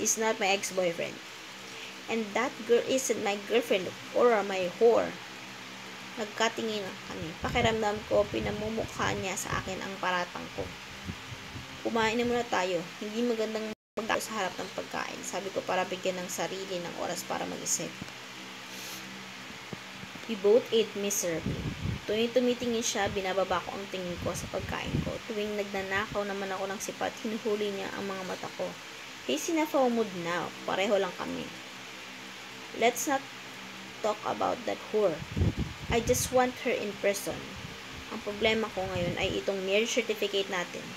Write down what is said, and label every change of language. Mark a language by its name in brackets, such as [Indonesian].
[English] He's not my ex-boyfriend. And that girl isn't my girlfriend or my whore. [Filipino] Nagkatingin kami. Pakiramdam ko, pinamumukha niya sa akin ang paratang ko. Kumain na muna tayo. Hindi magandang magtayo sa harap ng pagkain. Sabi ko para bigyan ng sarili ng oras para mag-isip. [English] We both ate miserably. [Filipino] Tuwing tumitingin siya, binababa ko ang tingin ko sa pagkain ko. Tuwing nagnanakaw naman ako ng sipat, hinuhuli niya ang mga mata ko. [English] He's in a foul mood now. [Filipino] Pareho lang kami. [English] Let's not talk about that whore. I just want her in prison. [Filipino] Ang problema ko ngayon ay itong marriage certificate natin.